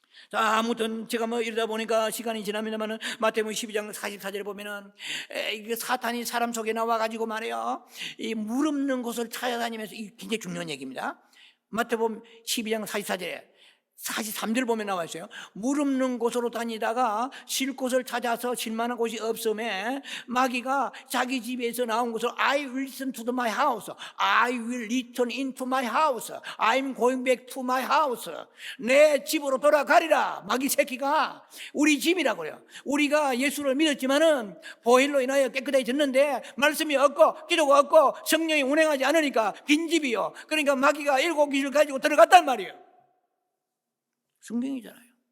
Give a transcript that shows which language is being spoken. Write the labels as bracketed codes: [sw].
[ko] 자, 아무튼 제가 이러다 보니까 시간이 지납니다만은 마태복음 12장 44절에 보면은 이게 사탄이 사람 속에 나와가지고 말이에요, 이 물 없는 곳을 찾아다니면서, 이 굉장히 중요한 얘기입니다. 마태복음 12장 44절에 43절 보면 나와 있어요. 물 없는 곳으로 다니다가 쉴 곳을 찾아서 쉴 만한 곳이 없음에 마귀가 자기 집에서 나온 것을 [en] I will return to my house, [ko] I will return into my house, I'm going back to my house. 내 집으로 돌아가리라. 마귀 새끼가 우리 집이라고 그래요. 우리가 예수를 믿었지만은 보혈로 인하여 깨끗해졌는데 말씀이 없고 기도가 없고 성령이 운행하지 않으니까 빈집이요. 그러니까 마귀가 7 귀신을 가지고 들어갔단 말이에요. 성경이잖아요.